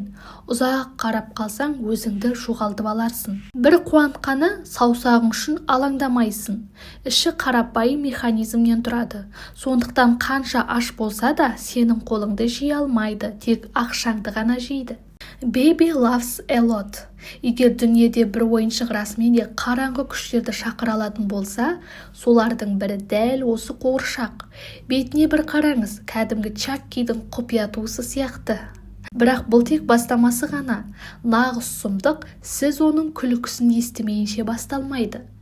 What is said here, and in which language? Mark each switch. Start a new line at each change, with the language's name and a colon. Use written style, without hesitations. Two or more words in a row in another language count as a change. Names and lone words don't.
Kazakh: Ұзақ қарап қалсаң, өзіңді жоғалтып аларсың. Бір қуантқаны, саусағың үшін алаңдамайсың. Іші қарапайым механизмнен тұрады. Сондықтан қанша аш болса да, сенің қолыңды жей алмайды, тек ақшаңды ғана жейді.
English: Baby loves a lot.
Kazakh: Егер дүниеде бір ойыншық расымен де қараңғы күштерді шақыра алатын болса, солардың бірі дәл осы қуыршақ. Бетіне бір қараңыз, кәдімгі Чаккидің құпия туысы сияқты. Бірақ бұл тек бастамасы ғана. Нағыз сұмдық, сіз оның күлкісін естімейінше басталмайды.